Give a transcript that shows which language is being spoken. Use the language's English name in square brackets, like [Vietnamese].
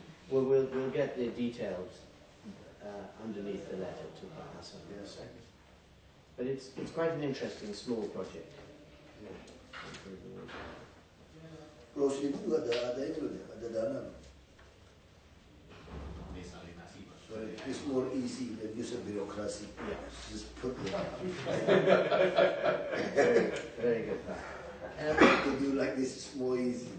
[English] Well, we'll get the details underneath the letter to Pak Hasan. Yes. But it's quite an interesting small project. [Indonesian] Pulau Seribu juga ada ini loh, ada dana. [English] So it's more easy than use of bureaucracy. Yeah. Just put it. Very good, Pak. To do like this is more easy.